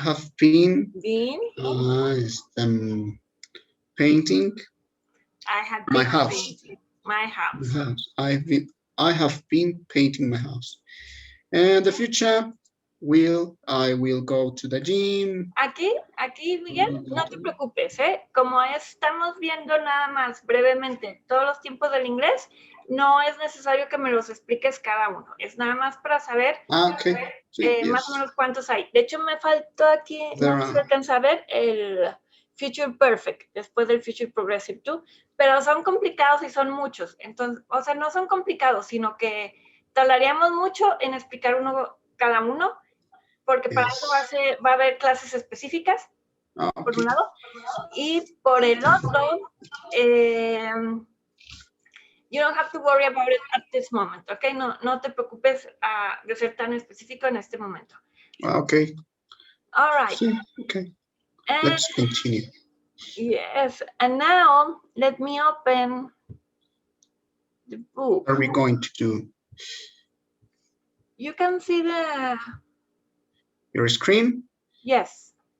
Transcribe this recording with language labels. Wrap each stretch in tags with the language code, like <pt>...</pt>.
<en>have been. been. Painting. I have My been house. painting my house. I have been painting my house. And the future I will go to the gym.</en> <es>Aquí, Miguel, no te preocupes, ¿eh? Como estamos viendo nada más brevemente todos los tiempos del inglés, no es necesario que me los expliques cada uno. Es nada más para saber Okay. Sí, más o menos cuántos hay. De hecho, me faltó aquí, no se alcanza a ver el Future Perfect, después del Future Progressive too, pero son complicados y son muchos. Entonces, o sea, no son complicados, sino que tardaríamos mucho en explicar cada uno, porque para eso va a haber clases específicas, por un lado, y por el otro,</es> <en>you don't have to worry about it at this moment,</en> <es>¿ok? No te preocupes de ser tan específico en este momento.</es> <en>Okay. All right. Okay. Let's continue. Yes, and now let me open the book. What are we going to do? You can see Your screen? Yes.</en>